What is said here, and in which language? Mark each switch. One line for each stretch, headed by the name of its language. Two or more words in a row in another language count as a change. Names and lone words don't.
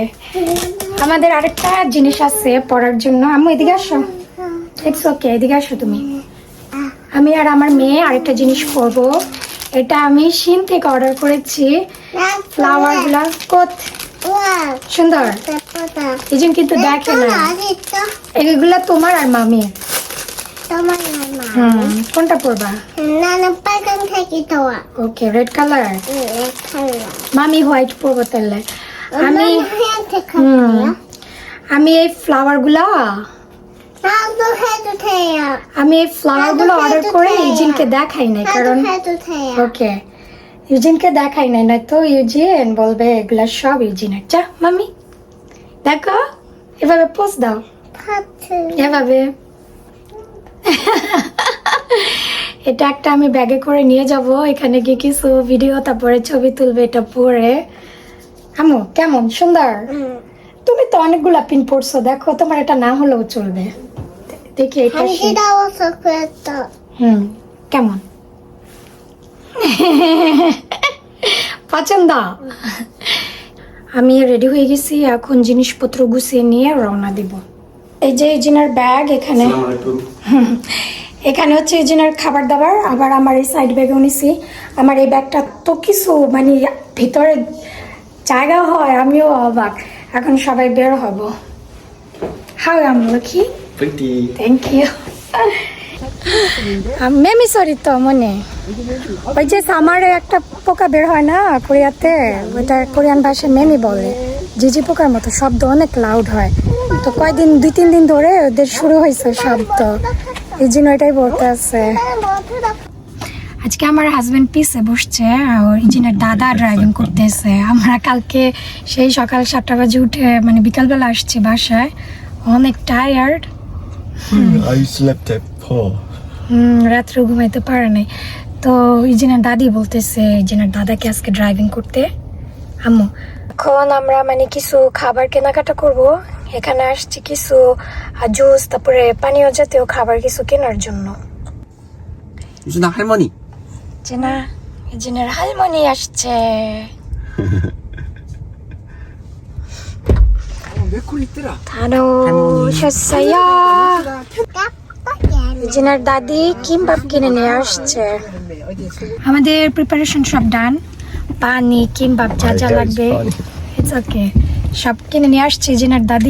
Bangla: আমাদের আরেকটা জিনিস আছে পরার জন্য। আম্মু এদিকে আসো।
English: it's okay,
Bangla: এদিকে আসো তুমি। আমি আর আমার মেয়ে আরেকটা জিনিস পরবো। এটা আমি শিন থেকে অর্ডার করেছি। ফ্লাওয়ার গুলা কত
Korean: 우와,
Bangla: সুন্দর।
Korean: 예쁘다.
Bangla: ইজিন কিন্তু দেখে
Korean: 또
Bangla: না।
Korean: 어디 있어?
Bangla: এগুলা তোমার আর মামি।
Korean: 너만
Bangla: কোনটা পরবা?
Korean: 나는 빨간색이 좋아.
Bangla: ওকে,
English: red color.
Korean: 응, 내 컬러.
Bangla: মামি হোয়াইট পরবো তাহলে। আমি
Korean: 엄마는 하얀색 컬러야?
Bangla: আমি এই ফ্লাওয়ার গুলা
Korean: 나도 해도 돼요.
Bangla: আমি এই ফ্লাওয়ার গুলো অর্ডার করে ইউজিনকে দেখাই নাই, কারণ
Korean: 나도 해도 돼요.
Bangla: ওকে ইউজিনকে দেখাই নাই, না তো ইউজিন বলবে এগুলা সব ইউজিনের। যা মামি দেখো, এভাবে পোজ দাও,
Korean: 파트.
Bangla: এভাবে। এটা একটা আমি ব্যাগে করে নিয়ে যাব, এখানে গিয়ে কিছু ভিডিও তারপরে ছবি তুলবে এটা পরে। আম্মু কেমন সুন্দর?
Korean: 응.
Bangla: তুমি তো অনেকগুলা পিন পড়ছো, দেখো তোমার এটা না হলেও চলবে। দেখি এটা
Korean: 간지러워서 그랬어.
Bangla: কেমন? পছন্দ? আমি রেডি হয়ে গেছি, এখন জিনিসপত্র গুছিয়ে নিয়ে রওনা দিব। এই যে ইজিনার ব্যাগ এখানে, এখানে হচ্ছে ইজিনার খাবার দাবার, আবার আমার এই সাইড ব্যাগেও নিছি। আমার এই ব্যাগটা তো কিছু মানে ভিতরে জায়গা হয়, আমিও অবাক। এখন সবাই বের হব।
English: how am
Bangla: লক্ষ্মী,
English: Pretty. thank you.
Bangla: মেমি সরি তো মনে, ওই যে সামারে একটা পোকা বের হয় না কোরিয়াতে, ওইটা কোরিয়ান ভাষায় মেমি বলে। ঝিঝি পোকার মতো শব্দ, অনেক লাউড হয়। তো কয়দিন 2-3 দিন ধরে ওদের শুরু হয়েছে শব্দ, এই জন্য এটাই বলতে আছে। আজকে আমার হাজবেন্ড পিছে বসছে, আর ইঞ্জিনের দাদা ড্রাইভিং করতেছে। আমরা কালকে সেই সকাল 7টা বাজে উঠে মানে বিকালবেলা আসছি বাসায়, অনেক টায়ার্ড।
English: I slept at 4.
Bangla: রাত্রে ঘুমাইতে পারে নাই। তো ইজিনের দাদি বলতেছে ইজিনের দাদাকে আজকে ড্রাইভিং করতে। আম্মু এখন আমরা মানে কিছু খাবার কেনাকাটা করব, এখানে আসছি কিছু জুস তারপরে পানীয় জাতীয় খাবার কিছু কেনার জন্য।
Korean: 유준아 할머니.
Bangla: জিনা, ইজিনের হালমনি আসছে।
Korean: 왜콜 있더라? 다녀오셨어요?
Bangla: ইজিনের দাদি কিমবাব কিনে নিয়ে আসছে। আমাদের প্রিপারেশন সব ডান, পানি কিমবাব যা যা লাগবে
English: it's okay
Bangla: সব কিনে নিয়ে আসছে ইজিনের দাদি।